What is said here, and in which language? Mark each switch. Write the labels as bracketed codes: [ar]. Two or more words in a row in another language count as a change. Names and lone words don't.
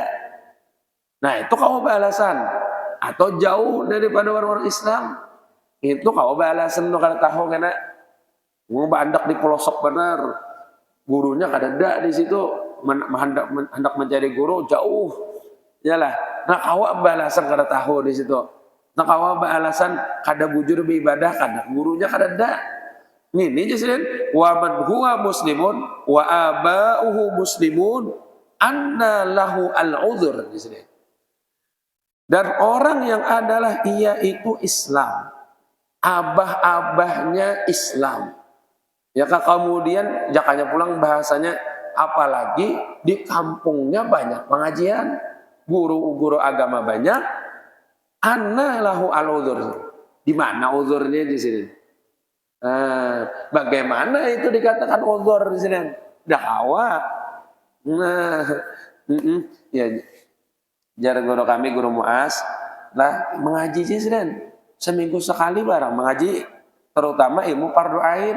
[bjn] Nah itu kawa beralasan, atau jauh daripada orang-orang Islam, itu kawa beralasan tuh kada tahu kena andak di pelosok benar, gurunya kada ada di situ, hendak mencari guru jauh, yalah. Nah kawa beralasan kada tahu di situ. Nah kawa beralasan kada bujur beribadah, kada gurunya kada ada. [ar] Ini جدا ومن هو مسلم وآباؤه مسلم أن له العذر جدا. [bjn] Dan orang yang adalah ia itu Islam, abah-abahnya Islam. Ya kemudian jakanya pulang bahasanya, apalagi di kampungnya banyak pengajian, guru-guru agama banyak, [ar] أن له العذر. [bjn] Di mana udhurnya di sini? Bagaimana itu dikatakan udhur di sini? Dah kawa. Nah, ya jar guru kami, guru Muas lah mengaji sih sini. Seminggu sekali barang mengaji, terutama ilmu fardu ain.